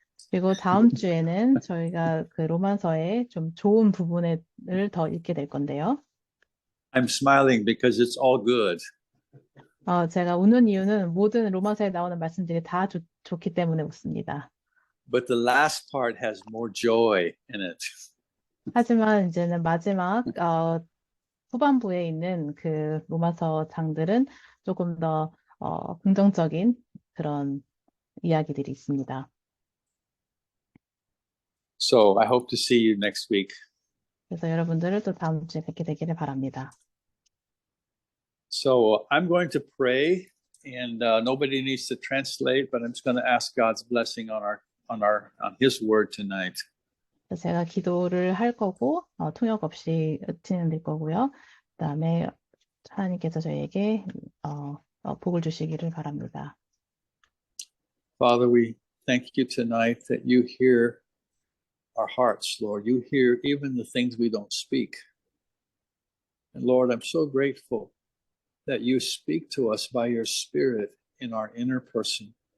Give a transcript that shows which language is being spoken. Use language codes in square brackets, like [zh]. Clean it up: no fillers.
[ko] 그리고 다음 주에는 저희가 그 로마서의 좀 좋은 부분을 더 읽게 될 건데요. [en] I'm smiling because it's all good. [ko] 제가 웃는 이유는 모든 로마서에 나오는 말씀들이 다 좋기 때문에 웃습니다. [en] But the last part has more joy in it. [ko] 하지만 이제는 마지막 후반부에 있는 그 로마서 장들은 조금 더 긍정적인 그런 이야기들이 있습니다. [en] So I hope to see you next week. [ko] 그래서 여러분들을 또 다음 주에 뵙게 되기를 바랍니다. [en] So I'm going to pray, and nobody needs to translate, but I'm just going to ask God's blessing on His word tonight. [ko] 제가 기도를 할 거고 통역 없이 진행될 거고요. 그다음에 하나님께서 저희에게 복을 주시기를 바랍니다. [en] Father, we thank you tonight that you hear our hearts, Lord. You hear even the things we don't speak. And Lord, I'm so grateful that you speak to us by your Spirit in our inner person.